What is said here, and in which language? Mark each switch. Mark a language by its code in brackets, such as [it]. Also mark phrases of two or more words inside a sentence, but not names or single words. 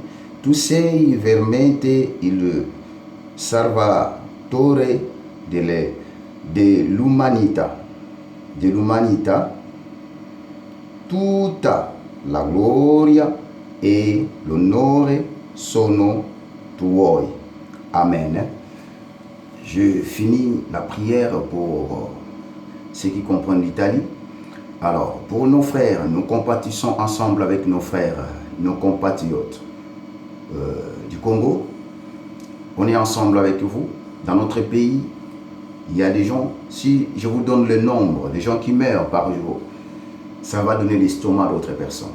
[it] Tu sei veramente il salvatore dell'umanità. Tutta la gloria e l'onore sono tuoi. Amen. [fr] Je finis la prière pour ceux qui comprennent l'Italie. Alors, pour nos frères, nous compatissons ensemble avec nos frères, nos compatriotes du Congo. On est ensemble avec vous. Dans notre pays, il y a des gens, si je vous donne le nombre des gens qui meurent par jour, ça va donner l'estomac d'autres personnes.